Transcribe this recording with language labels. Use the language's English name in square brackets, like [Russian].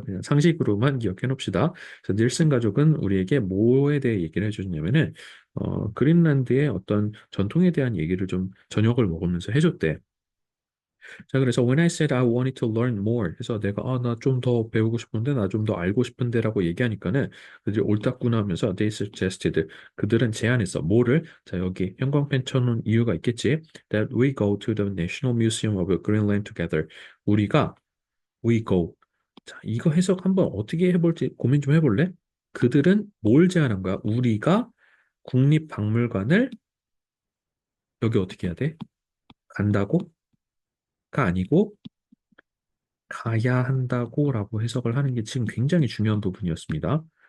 [Korean] 그냥 상식으로만 기억해 놓읍시다. 그래서 닐슨 가족은 우리에게 뭐에 대해 얘기를 해주냐면은 그린란드의 어떤 전통에 대한 얘기를 좀 저녁을 먹으면서 해줬대. 자, 그래서 [English] when I said I wanted to learn more [Korean] 해서 내가 나 좀 더 배우고 싶은데 나 좀 더 알고 싶은데라고 얘기하니까는 그들이 옳다구나 하면서 [English] they suggested [Korean] 그들은 제안했어. 뭐를? 자, 여기 형광펜 쳐놓은 이유가 있겠지. [English] That we go to the National Museum of Greenland together. [Korean] 우리가 [English] we go. [Korean] 자, 이거 해석 한번 어떻게 해볼지 고민 좀 해볼래? 그들은 뭘 제안한 거야? 우리가 국립박물관을 여기 어떻게 해야 돼? 간다고?가 아니고 가야 한다고라고 해석을 하는 게 지금 굉장히 중요한 부분이었습니다.